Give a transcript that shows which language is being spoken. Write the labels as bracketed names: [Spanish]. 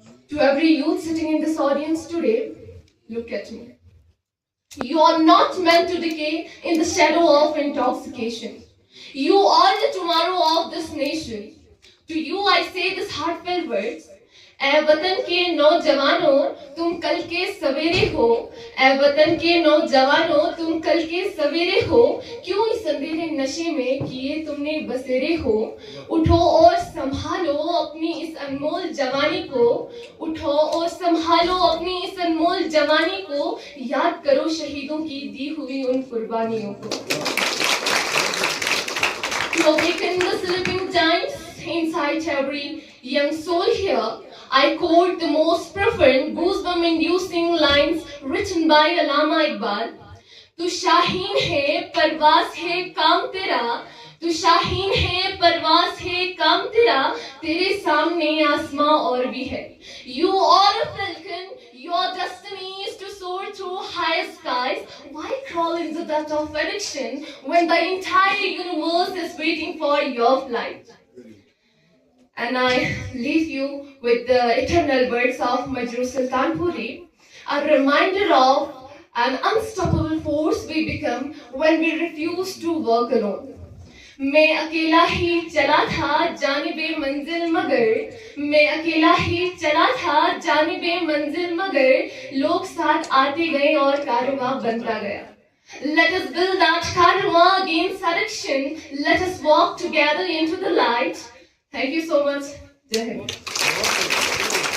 [English] To every youth sitting in this audience today, look at me. You are not meant to decay in the shadow of intoxication. You are the tomorrow of this nation. To you I say these heartfelt words. [Hindi] ऐ वतन के नौजवानों तुम कल के सवेरे हो, ऐ वतन के नौजवानों तुम कल के सवेरे हो, क्यों इस अंधेरे नशे में किए तुमने बसेरे हो, उठो और संभालो अपनी इस अनमोल जवानी को, उठो और संभालो अपनी इस अनमोल जवानी को, याद करो शहीदों की दी हुई उन कुर्बानियों को. [English] To awaken the sleeping giants inside every young soul here, I quote the most profound, goosebump-inducing lines written by Allama Iqbal. [Hindi] तू शाहीन है, परवास है काम तेरा, तू शाहीन है, परवास है काम तेरा, तेरे सामने आसमां और भी है. [English] You are a falcon, your destiny is to soar through high skies. Why crawl in the depth of addiction when the entire universe is waiting for your flight? And I leave you with the eternal words of Majroor Sultanpuri, a reminder of an unstoppable force we become when we refuse to walk alone. [Hindi] मैं अकेला ही चला था जानिबे मंजिल मगर, मैं अकेला ही चला था जानिबे मंजिल मगर, लोग साथ आते गए और कारवां बनता गया. [English] Let us build that कारवां against addiction. Let us walk together into the light. Thank you so much. Jai Hind.